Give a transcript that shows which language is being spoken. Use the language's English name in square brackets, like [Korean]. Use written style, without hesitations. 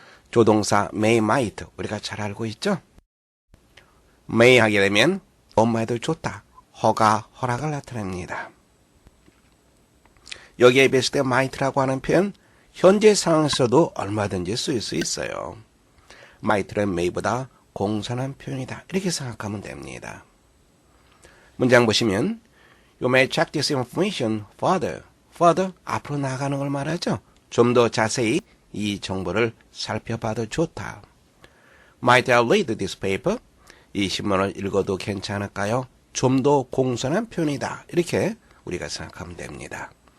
[Korean] 조동사 may, might 우리가 잘 알고 있죠? may 하게 되면 뭐뭐 해도 좋다, 허락을 나타냅니다. 여기에 비했을 때 might라고 하는 표현, 현재 상황에서도 얼마든지 쓰일 수 있어요. might는 may보다 공손한 표현이다, 이렇게 생각하면 됩니다. 문장 보시면 [English] You may check this information further. [Korean] further, 앞으로 나가는 걸 말하죠. 좀 더 자세히 이 정보를 살펴봐도 좋다. [English] Might I read this paper? [Korean] 이 신문을 읽어도 괜찮을까요? 좀 더 공손한 표현이다, 이렇게 우리가 생각하면 됩니다.